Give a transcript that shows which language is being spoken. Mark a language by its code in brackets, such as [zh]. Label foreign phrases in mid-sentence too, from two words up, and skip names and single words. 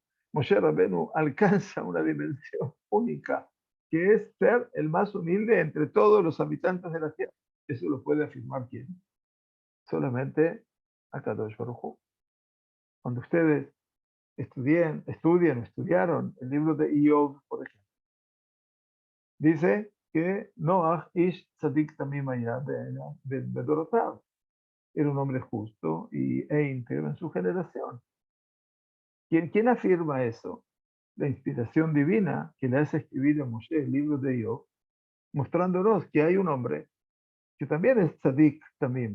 [es] Moshe Rabbeinu alcanza una dimensión única, que es ser el más humilde entre todos los habitantes de la tierra. Eso lo puede afirmar quién. Solamente Akadosh Baruj Hu. Cuando ustedes estudiaron el libro de Iyov, por ejemplo, dice que [he] Noach ish tzadik tamim hayá bedorotav. [es] Era un hombre justo e íntegro en su generación. ¿Quién afirma eso? La inspiración divina que le hace escribir a Moshe el libro de Iyov, mostrándonos que hay un hombre que también es [he] tzadik tamim.